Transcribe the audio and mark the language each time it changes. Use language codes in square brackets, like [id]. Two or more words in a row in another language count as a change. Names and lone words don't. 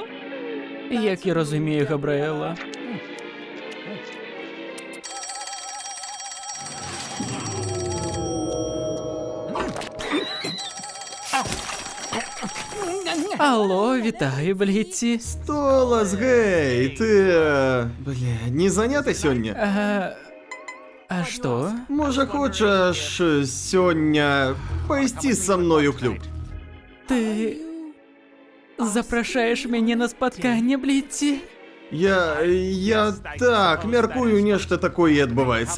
[uk] Як я розумію, [be] Габраела. Алло, вітаю, бліці. Столас, гей, ти... Бля, не занята сёння? А што? Можа, хочаш сёння пайсці са мною у клуб? Ты запрашаеш мяне на спатканне, бліці? Я так, мяркую, нешта такое і адбываецца.